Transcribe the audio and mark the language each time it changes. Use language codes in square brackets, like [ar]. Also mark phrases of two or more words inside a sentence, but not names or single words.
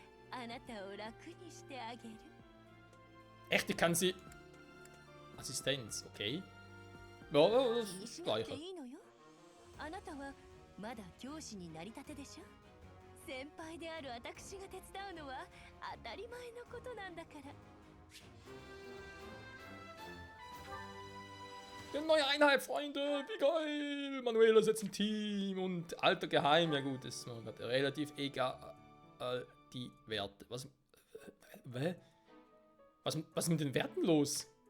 [ja] あなたを楽にしてあげる。 [de] Echt, ich kann sie... Assistenz, okay. Ja, das [ja] 気に [de] ist [ja] し [de] das [ja] なくて [de] Gleiche. [ja] いいのよ。あなたはまだ教師になりたてでしょ。先輩である私が手伝うのは当たり前のことなんだから。 [de] Die neue Einheit, Freunde, wie geil! Manuela ist jetzt im Team und alter Geheim, ja gut, das ist mir gerade relativ egal, die Werte. Was ist mit den Werten los?